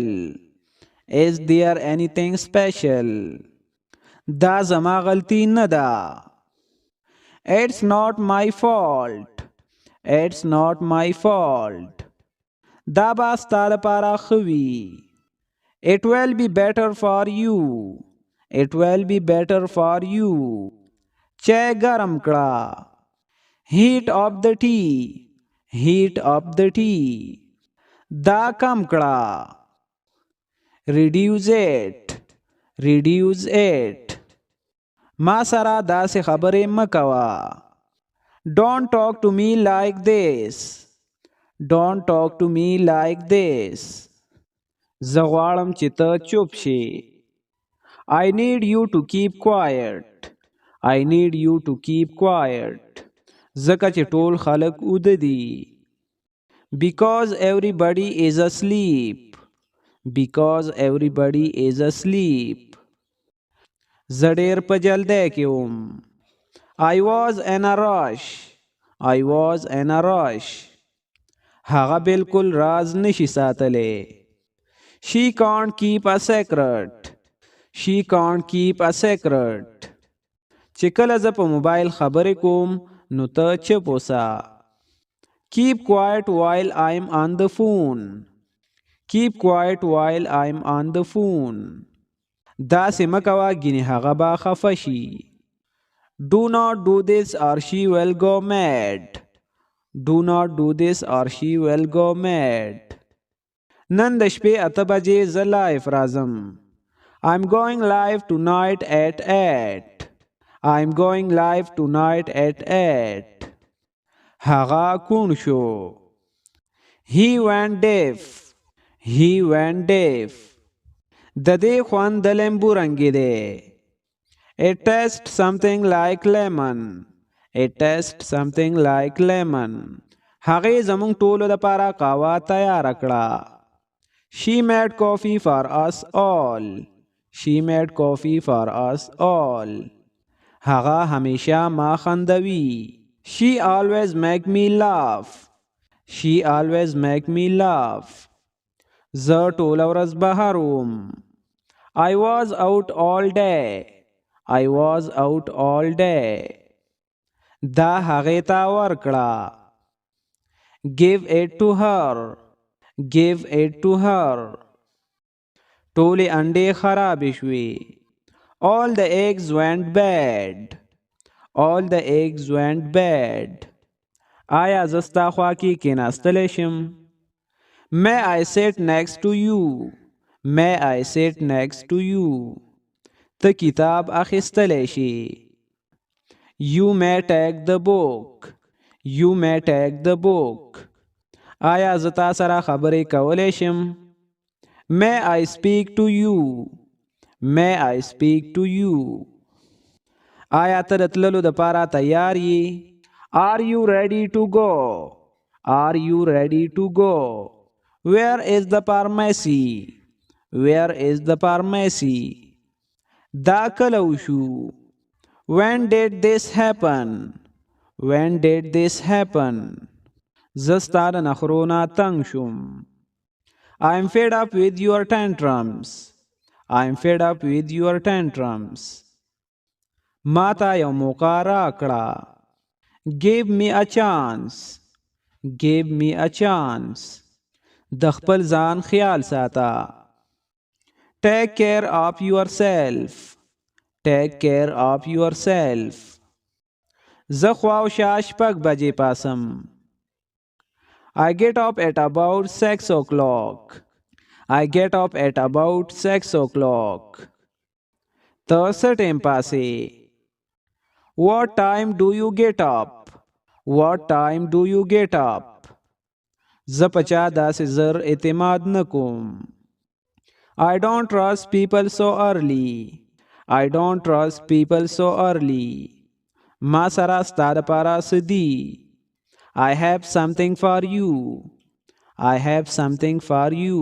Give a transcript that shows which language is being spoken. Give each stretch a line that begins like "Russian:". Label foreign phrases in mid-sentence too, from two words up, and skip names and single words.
English: Is there anything special?
Pashto: دا زما غلطی نه ده.
English: It's not my fault. It's not my fault.
Pashto: دا به ستا دپاره ښه وي.
English: It will be better for you. It will be better for you.
Pashto: چای ګرم کړه.
English: Heat up the tea. Heat up the tea.
Pashto: دا کم کړه.
English: Reduce it. Reduce it.
Pashto: ما سره داسې خبرې مه کوه.
English: Don't talk to me like this. Don't talk to me like this.
Pashto: زه غواړم چې ته چوپ شې.
English: I need you to keep quiet. I need you to keep quiet.
Pashto: ځکه چې ټول خلک اوده دي.
English: Because everybody is asleep. Because everybody is asleep.
Pashto: زه ډېر په جلدی کې وم.
English: I was in a rush. I was in a rush.
Pashto: هغه بالکل راز نشي ساتلی.
English: She can't keep a secret. She can't keep a secret.
Pashto: چې کله زه په موبایل خبرې کوم نو ته چپ اوسه.
English: Keep quiet while I'm on the phone. Keep quiet while I'm on the phone.
Pashto: داسې مه کوه ګینې هغه به خفه شي.
English: Do not do this or she will go mad. Do not do this or she will go mad.
Pashto: نن د شپې 8 بجې زه لایف راځم.
English: I'm going live tonight at 8. I'm going live tonight at 8.
Pashto: هغه کون شو.
English: He went deaf. He went deaf.
Pashto: د دې خوند د لیمبو رنګې دی.
English: It tastes something like lemon. It tastes something like lemon.
Pashto: هغې زموږ ټولو دپاره قهوه تیاره کړه.
English: She made coffee for us all. She made coffee for us all.
Pashto: هغه همیشه ما خندوي.
English: She always make me laugh. She always make me laugh.
Pashto: زه ټوله ورځ بهر وم.
English: I was out all day. I was out all day.
Pashto: دا هغې ته ورکړه.
English: Give it to her. Give it to her.
Pashto: ټولې انډې خرابې شوې.
English: All the eggs went bad. All the eggs went bad.
Pashto: آیا زه ستا خوا کې کېناستلی شم؟
English: May I sit next to you? May I sit next to you?
Pashto: ته کتاب اخیستلی شي.
English: You may take the book. You may take the book.
Pashto: آیا زه تا سره خبرې کولی شم؟
English: May I speak to you? May I speak to you?
Pashto: آیا ته د تللو دپاره تیار یې؟
English: Are you ready to go? Are you ready to go? Where is the pharmacy? Where is the pharmacy?
Pashto: دا کله وشو؟
English: When did this happen? When did this happen?
Pashto: زه ستا د نخرو نه تنګ شوم.
English: I'm fed up with your tantrums. I'm fed up with your tantrums.
Pashto: ما ته یو موقع راکړه.
English: Give me a chance. Give me a chance.
Pashto: د خپل ځان خیال ساته.
English: Take care of yourself. Take care of yourself.
Pashto: زه خوا و شا شپږ بجې پاسم.
English: I get up at about 6 o'clock. I get up at about 6 o'clock.
Pashto: ته څه ټیم پاسې؟
English: What time do you get up? What time do you get up?
Pashto: زه په چا داسې زر اعتماد نه کوم.
English: I don't trust people so early. I don't trust people so early.
Pashto: ما سره ستا دپاره څه دي؟
English: I have something for you. I have something for you.